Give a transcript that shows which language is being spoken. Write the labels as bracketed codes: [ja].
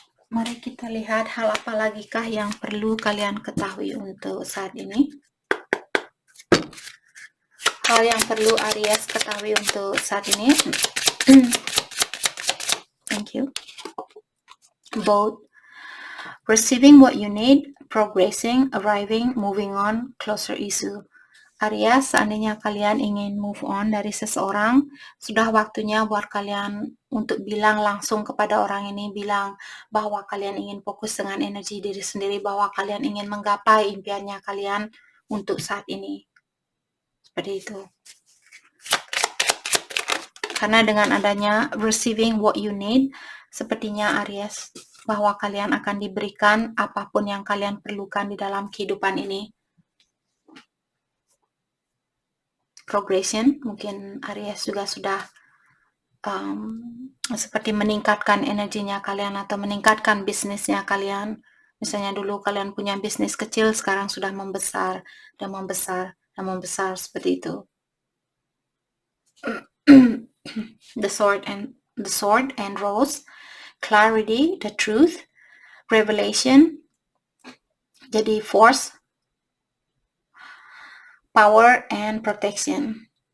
[id] Mari kita lihat hal apa lagikah yang perlu kalian ketahui untuk saat ini. Hal yang perlu Aries ketahui untuk saat ini. [en] Thank you. Both receiving what you need, progressing, arriving, moving on, closer issue. [id] Aries, seandainya kalian ingin move on dari seseorang, sudah waktunya buat kalian untuk bilang langsung kepada orang ini, bilang bahwa kalian ingin fokus dengan energi diri sendiri, bahwa kalian ingin menggapai impiannya kalian untuk saat ini. Seperti itu. Karena dengan adanya [en] receiving what you need, [id] sepertinya Aries, bahwa kalian akan diberikan apapun yang kalian perlukan di dalam kehidupan ini. Progression, mungkin Aries juga sudah seperti meningkatkan energinya kalian atau meningkatkan bisnisnya kalian. Misalnya dulu kalian punya bisnis kecil, sekarang sudah membesar dan membesar dan membesar, seperti itu. [en] The sword and rose, clarity, the truth, revelation. Jadi force, power, and protection.